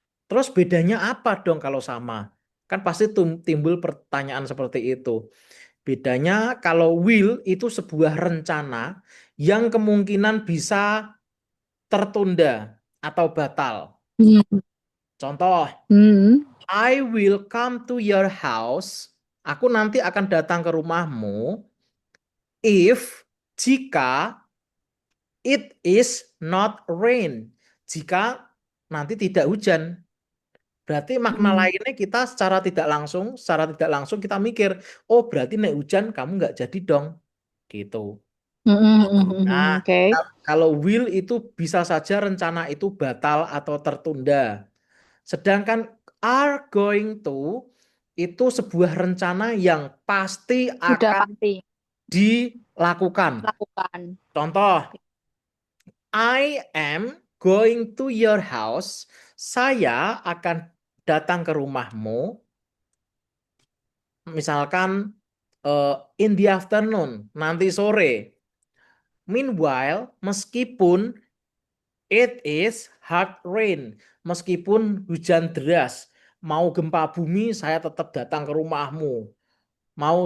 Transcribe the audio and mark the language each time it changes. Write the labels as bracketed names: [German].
[Indonesian] Terus bedanya apa dong kalau sama? Kan pasti timbul pertanyaan seperti itu. Bedanya kalau will itu sebuah rencana yang kemungkinan bisa tertunda atau batal. Hmm. Contoh, Hmm. [English] I will come to your house. [Indonesian] Aku nanti akan datang ke rumahmu [English] if [Indonesian] jika [English] it is not rain. [Indonesian] Jika nanti tidak hujan. Berarti makna Hmm. lainnya kita secara tidak langsung kita mikir, oh berarti nek hujan kamu nggak jadi dong, gitu. Hmm. Hmm. Nah, Oke. kalau will itu bisa saja rencana itu batal atau tertunda. Sedangkan are going to itu sebuah rencana yang pasti Sudah akan pasti dilakukan. lakukan. Contoh, [English] I am going to your house. [Indonesian] Saya akan datang ke rumahmu. Misalkan [English] in the afternoon, [Indonesian] nanti sore. [English] Meanwhile, [Indonesian] meskipun [English] it is hard rain, [Indonesian] meskipun hujan deras, mau gempa bumi, saya tetap datang ke rumahmu. Mau